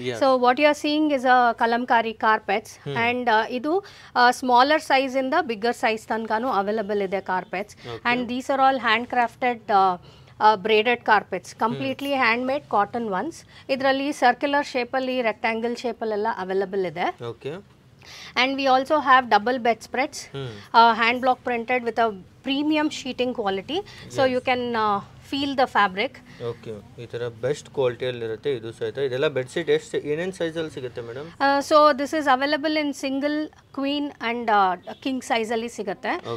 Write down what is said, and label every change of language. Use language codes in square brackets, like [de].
[en] so what you are seeing is a kalamkari carpets and [kn] ಇದು smaller size ಇಂದ bigger size ತನಕನೂ available ಇದೆ carpets. [en] And these are all hand crafted braided carpets, completely hand made cotton ones. [kn] ಇದರಲ್ಲಿ circular ಶೇಪಲ್ಲಿ, rectangle ಶೇಪಲ್ಲೆಲ್ಲ available ಇದೆ. [en] And we also have double bed spreads, hand block printed with a premium sheeting quality. So you can feel the fabric. [kn] Okay, ಈ ತರ best quality ಅಲ್ಲಿ ಇರುತ್ತೆ ಇದು ಸಹಿತ. ಇದೆಲ್ಲ ಬೆಡ್ ಶೀಟ್ ಎಷ್ಟು ಏನೇನ್ ಸೈಜ್ ಅಲ್ಲಿ ಸಿಗುತ್ತೆ madam? [en] So this is available in single, queen and king size [kn] ಅಲ್ಲಿ ಸಿಗುತ್ತೆ.